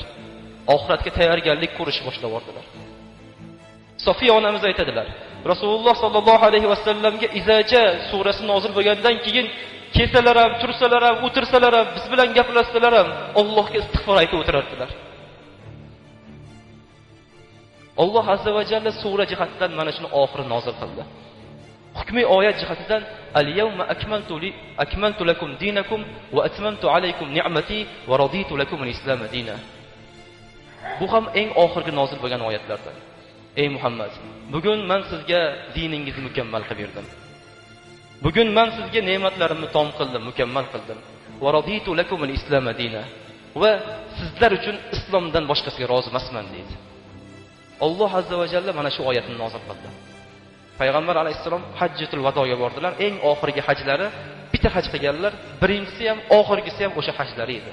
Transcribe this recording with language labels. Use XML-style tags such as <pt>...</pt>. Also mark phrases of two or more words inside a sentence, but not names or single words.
<uz>Oxiratga tayyorgarlik ko'rishni boshlaganlar. Sofiya onamiz aytadilar, Rasululloh</uz> <ar>صلى الله عليه وسلم</ar> <uz>iza jaa surasi nozil bo'lgandan keyin kelsalar ham, tursalar ham, o'tirsalar ham, biz bilan gaplashsalar ham Allohga istig'for aytib o'tirardilar. Alloh</uz> <ar>عز وجل</ar> <uz>sura jihatidan mana shuni oxiri nozil qildi. Hukmiy oyat jihatidan</uz> <ar>اليوم أكملت لكم دينكم وأتممت عليكم نعمتي ورضيت لكم الإسلام دينا.</ar> <uz>Bu ham eng oxirgi nozil bo'lgan oyatlardan. Ey Muhammad, bugun men sizga diningizni mukammal qilib berdim. Bugun men sizga ne'matlarimni tom qildim, mukammal qildim.</uz> <ar>ورضيت لكم الإسلام دينا.</ar> <uz>Va sizlar uchun islomdan boshqasiga rozi emasman dedi. Alloh</uz> <ar>عز وجل</ar> <uz>mana shu oyatni nozil qildi. Payg'ambar alayhissalom hajjatul vadoga bordilar. Eng oxirgi hajlari bitta haj qilganlar, birinchisi ham oxirgisi ham o'sha hajlari edi.</uz>